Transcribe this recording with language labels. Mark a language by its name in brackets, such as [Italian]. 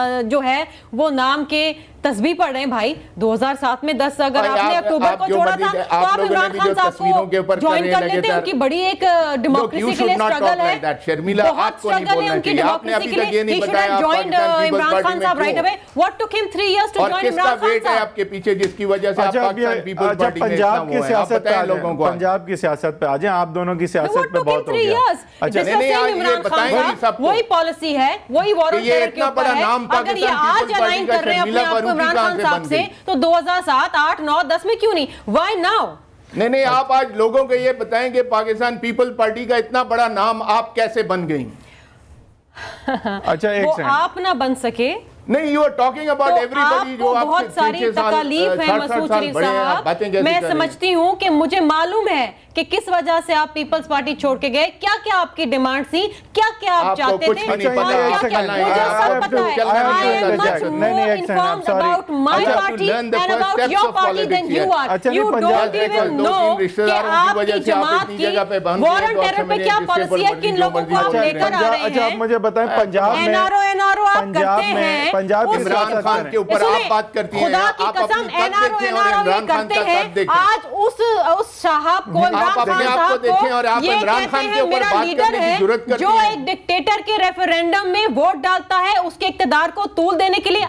[Urdu] جو ہے وہ نام کے تسبیح پڑھ رہے ہیں بھائی۔ 2007 میں 10 اگر آپ نے اکتوبر کو چھوڑا تھا تو آپ عمران خان صاحب کو جوائن کر لیتے، ان کی بڑی ایک ڈیموکریسی کے لیے اسٹرگل ہے، بہت اسٹرگل ہے ان کی ڈیموکریسی کے لیے۔ [English] He should have joined [Urdu] Imran Khan صاحب [English] right away. What took him 3 years to join Imran Khan صاحب؟ [Urdu] آپ کے پیچھے جس کی وجہ سے آپ پاکستان پیپلز پارٹی میں پنجاب کی سیاست پہ لوگوں کو، پنجاب کی سیاست پہ آ جائیں، آپ دونوں کی سیاست پہ بہت ہو گیا۔ عمران خان صاحب وہی پالیسی ہے، وہی وار آن ٹیرر کے اوپر ہے۔ اگر یہ آج الائن کر رہے ہیں اپنے آپ کو عمران خان صاحب سے تو 2007 8 9 10 میں کیوں نہیں؟ [English] Why now? [Urdu] نہیں آپ آج لوگوں کو یہ بتائیں کہ پاکستان پیپل پارٹی کا اتنا بڑا نام آپ کیسے بن گئیں؟ اچھا ایک وہ آپ نہ بن سکے۔ [English] نہیں، you are talking about everybody جو [Urdu] بہت ساری تکالیف ہے مسعود شریف صاحب، میں سمجھتی ہوں کہ مجھے معلوم ہے کہ کس وجہ سے آپ پیپلز پارٹی چھوڑ کے گئے, کیا کیا آپ کی ڈیمانڈ تھی, کیا کیا آپ چاہتے تھے, مجھے سب پتا ہے. [English] I am much more informed about my party and about your party than you are. You don't even know [Urdu] کہ آپ کی جماعت کی وار آن ٹیرر پہ کیا پالیسی ہے, کن لوگوں کو آپ لے کر آ رہے ہیں. اچھا آپ مجھے بتائیں پنجاب میں NRO آپ کرتے ہیں, عمران خان کے اوپر آپ بات کرتی ہیں, خدا کی قسم NRO یہ کرتے ہیں. آج اس صاحب کو عمران خان صاحب کو یہ کہتے ہیں میرا لیڈر ہے جو ایک ڈکٹیٹر کے ریفرینڈم میں ووٹ ڈالتا ہے اس کے اقتدار کو طول دینے کے لیے.